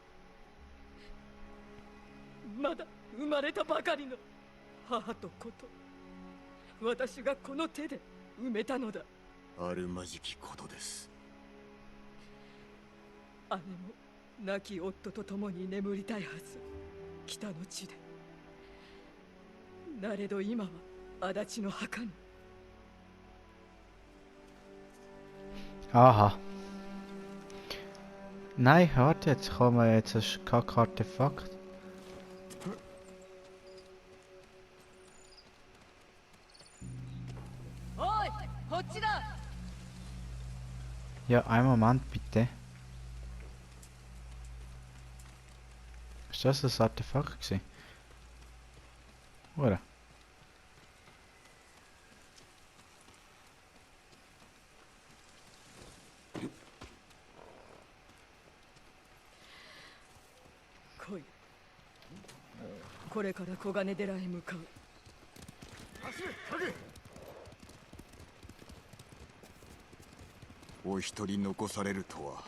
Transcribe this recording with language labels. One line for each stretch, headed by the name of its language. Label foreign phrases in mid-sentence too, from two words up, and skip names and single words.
Japanese: まだ生まれたばかりの母と子と、私がこの手で埋めたのだ。あるまじきことです。姉も亡き夫と共に眠りたいはず、北の地で。なれど今は足立の墓に。
German: Aha. Nein, warte, jetzt kommen wir jetzt ein Kack-Artefakt.
Japanese: Oi, こっちだ。
German: Ja, einen Moment bitte. Ist das das Artefakt gewesen? Oder?
Japanese: 来い。これから黄金寺へ向かう。走れ影。お一人残されるとは。